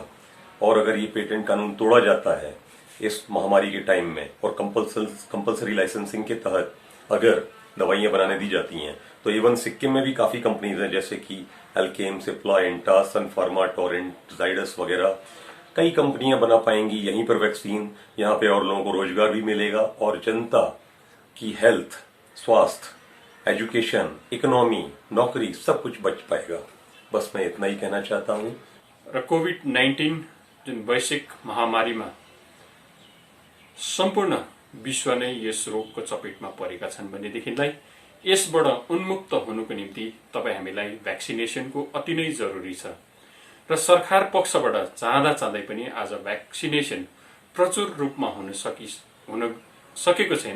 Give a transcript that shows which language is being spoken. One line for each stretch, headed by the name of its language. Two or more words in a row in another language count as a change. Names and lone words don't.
Hindi: और अगर ये पेटेंट कानून तोड़ा जाता है इस महामारी के टाइम में और
English: compulsory licensing
Hindi: के तहत अगर दवाइयां बनाने दी जाती हैं, तो इवन सिक्किम में भी काफी कंपनीज हैं, जैसे कि एल्केम, सिप्ला, इंटा, सन फार्मा, टोरेंट, जाइडस वगैरह कई कंपनियां बना पाएंगी यहीं पर वैक्सीन। यहाँ पे और लोगों को रोजगार भी मिलेगा और जनता की हेल्थ, स्वास्थ्य, एजुकेशन, इकोनॉमी, नौकरी सब कुछ बच पाएगा। बस मैं इतना ही कहना चाहता हूँ।
Nepali: र कोभिड-19 जुन वैश्विक महामारीमा सम्पूर्ण विश्व नै यस रोगको चपेटमा परेका छन् भनेदेखिलाई यसबाट उन्मुक्त हुनुको निम्ति तपाईँ हामीलाई भ्याक्सिनेसनको अति नै जरुरी छ र सरकार पक्षबाट चाहँदै पनि आज भ्याक्सिनेसन प्रचुर रूपमा हुन सकेको छैन।